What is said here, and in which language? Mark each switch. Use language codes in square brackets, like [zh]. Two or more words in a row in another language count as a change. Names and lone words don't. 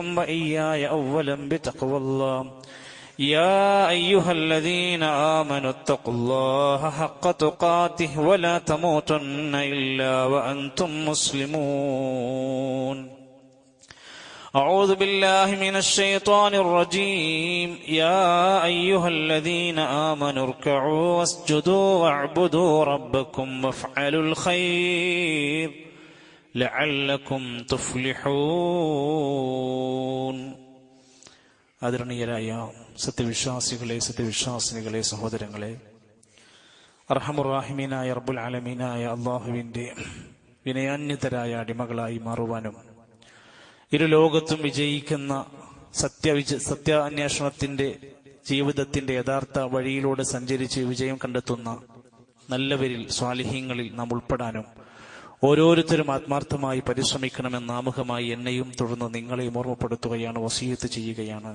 [ar] وإياي أولا بتقوى الله يا أيها الذين آمنوا اتقوا الله حق تقاته ولا تموتن إلا وأنتم مسلمون أعوذ بالله من الشيطان الرجيم يا أيها الذين آمنوا اركعوا واسجدوا واعبدوا ربكم وافعلوا الخير لعلكم [ml] تفلحون ആദരണീയരായ സത്യവിശ്വാസികളെ സഹോദരങ്ങളെ, അർഹമുർറാഹിമീനായ റബ്ബുൽ ആലമീനായ അള്ളാഹുവിന്റെ വിനയാന്വിതരായ അടിമകളായി മാറുവാനും ഇരുലോകത്തും വിജയിക്കുന്ന സത്യാന്വേഷണത്തിന്റെ ജീവിതത്തിന്റെ യഥാർത്ഥ വഴിയിലൂടെ സഞ്ചരിച്ച് വിജയം കണ്ടെത്തുന്ന നല്ലവരിൽ സ്വാലിഹീങ്ങളിൽ നാം ഉൾപ്പെടാനും ഓരോരുത്തരും ആത്മാർത്ഥമായി പരിശ്രമിക്കണമെന്ന് ആമുഖമായി എന്നെയും തുടർന്ന് നിങ്ങളെയും ഓർമ്മപ്പെടുത്തുകയാണ്, വസിയത്ത് ചെയ്യുകയാണ്.